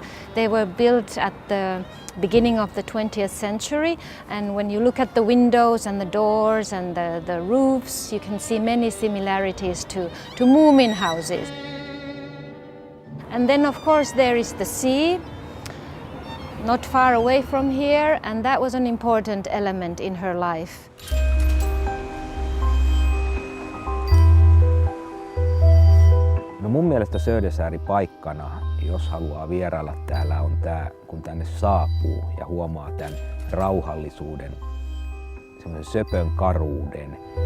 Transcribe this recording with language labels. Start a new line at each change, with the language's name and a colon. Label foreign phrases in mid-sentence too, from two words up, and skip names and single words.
English: They were built at the beginning of the 20th century, and when you look at the windows and the doors and the roofs, you can see many similarities to Moomin houses. And then of course there is the sea, not far away from here, and that was an important element in her life.
Finnish: No mun mielestä Södersäari paikkana, jos haluaa vierailla täällä, on tää, kun tänne saapuu ja huomaa tämän rauhallisuuden, semmoisen söpön karuuden.